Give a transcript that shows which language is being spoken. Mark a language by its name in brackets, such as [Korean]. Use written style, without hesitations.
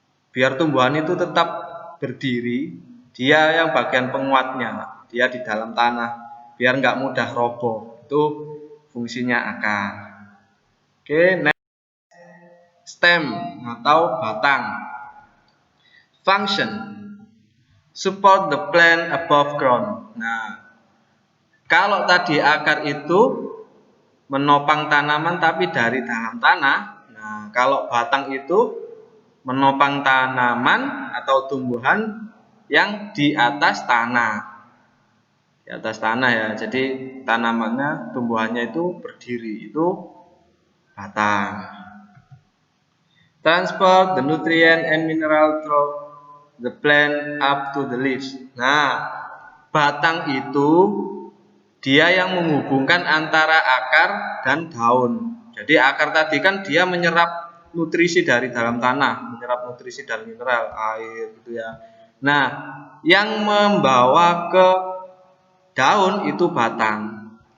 [Indonesian] Biar tumbuhan itu tetap berdiri, dia yang bagian penguatnya, dia di dalam tanah, biar nggak mudah roboh. Itu fungsinya akar. Oke, next, stem atau batang. [English] Function support the plant above ground. [Indonesian] Nah, kalau tadi akar itu menopang tanaman tapi dari dalam tanah. Nah, kalau batang itu menopang tanaman atau tumbuhan yang di atas tanah. Di atas tanah ya. Jadi tanamannya, tumbuhannya itu berdiri, itu batang. [English] Transport the nutrient and mineral through the plant up to the leaves. [Indonesian] Nah, batang itu dia yang menghubungkan antara akar dan daun. Jadi akar tadi kan dia menyerap nutrisi dari dalam tanah, menyerap nutrisi dan mineral, air gitu ya. Nah, yang membawa ke daun itu batang.